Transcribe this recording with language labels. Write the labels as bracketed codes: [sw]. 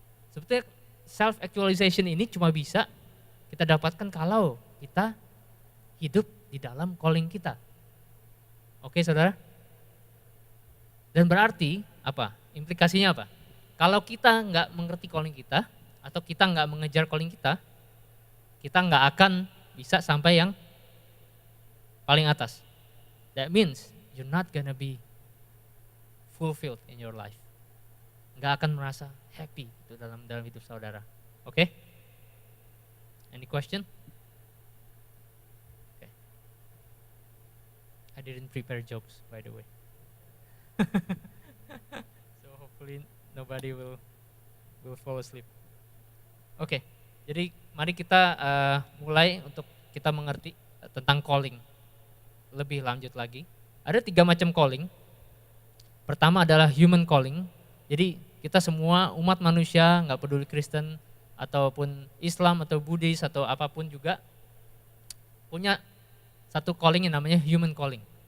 [id] Sebetulnya self actualization ini cuma bisa kita dapatkan kalau kita hidup di dalam calling kita. Oke, saudara? Dan berarti apa? Implikasinya apa? Kalau kita nggak mengerti calling kita, atau kita nggak mengejar calling kita nggak akan bisa sampai yang paling atas. [en] That means you're not gonna be fulfilled in your life. [id] Nggak akan merasa happy itu dalam hidup saudara. [en] Oke? Any question? Okay. I didn't prepare jokes, by the way. So hopefully nobody will fall asleep. [id] Oke, jadi mari kita mulai untuk kita mengerti tentang calling lebih lanjut lagi. Ada 3 macam calling. Pertama adalah human calling. Jadi kita semua umat manusia, nggak peduli Kristen ataupun Islam atau Buddhis atau apapun juga punya satu calling yang namanya human calling.